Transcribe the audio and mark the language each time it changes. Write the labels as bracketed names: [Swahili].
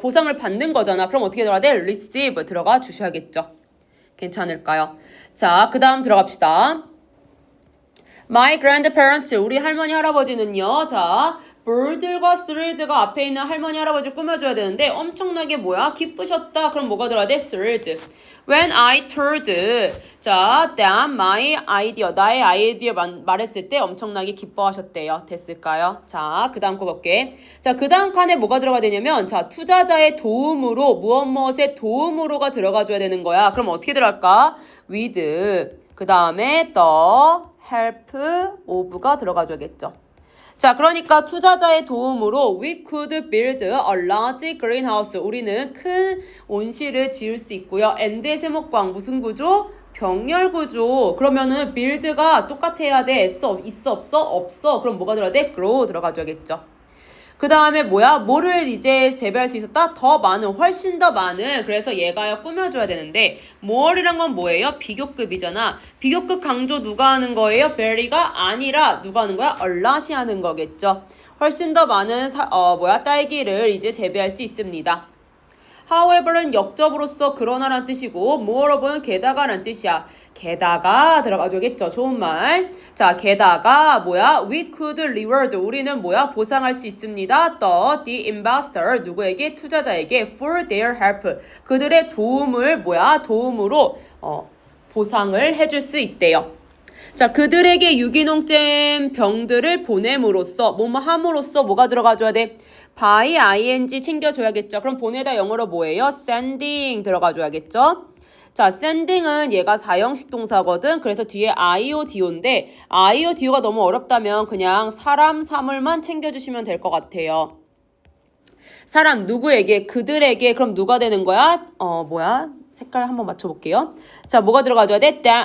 [Korean] 보상을 받는 거잖아. 그럼 어떻게 들어가야 돼? receive 들어가 주셔야겠죠. 괜찮을까요? 자, 그 다음 들어갑시다. My grandparents. 우리 할머니, 할아버지는요. 자, bird과 thrilled가 앞에 있는 할머니, 할아버지를 꾸며줘야 되는데 엄청나게 뭐야? 기쁘셨다. 그럼 뭐가 들어가야 돼? thrilled. [English] When I told [Korean] 자, [English] them my idea. [Korean] 나의 아이디어 말했을 때 엄청나게 기뻐하셨대요. 됐을까요? 자, 그 다음 거 볼게. 자, 그 다음 칸에 뭐가 들어가야 되냐면 자, 투자자의 도움으로 무엇의 도움으로가 들어가줘야 되는 거야. 그럼 어떻게 들어갈까? with. 그 다음에 the help of가 들어가줘야겠죠. 자, 그러니까 투자자의 도움으로 [English] we could build a large greenhouse. [Korean] 우리는 큰 온실을 지을 수 있고요. and의 세목광 무슨 구조? 병렬 구조. 그러면은 build가 똑같아야 돼. 있어 없어? 없어. 그럼 뭐가 들어야 돼? grow 들어가줘야겠죠. 그 다음에 뭐야? 뭐를 이제 재배할 수 있었다? 더 많은, 훨씬 더 많은. 그래서 얘가 꾸며줘야 되는데 more이란 건 뭐예요? 비교급이잖아. 비교급 강조 누가 하는 거예요? very가 아니라 누가 하는 거야? a lot이 하는 거겠죠. 훨씬 더 많은 딸기를 이제 재배할 수 있습니다. however는 역접으로서 그러나란 뜻이고 moreover는 게다가란 뜻이야. 게다가 들어가줘야겠죠. 좋은 말. 자, 게다가 뭐야? [English] We could reward. [Korean] 우리는 뭐야? 보상할 수 있습니다. [English] The investor. [Korean] 누구에게? 투자자에게 [English] for their help. [Korean] 그들의 도움을 도움으로 보상을 해줄 수 있대요. 자, 그들에게 유기농잼 병들을 보냄으로써 함으로써 뭐가 들어가줘야 돼? by ing 챙겨줘야겠죠. 그럼 보내다 영어로 뭐예요? sending 들어가줘야겠죠. 자, sending은 얘가 사형식 동사거든. 그래서 뒤에 IODO인데 IODO가 너무 어렵다면 그냥 사람, 사물만 챙겨주시면 될 것 같아요. 사람, 누구에게? 그들에게. 그럼 누가 되는 거야? 색깔 한번 맞춰볼게요. 자, 뭐가 들어가줘야 돼?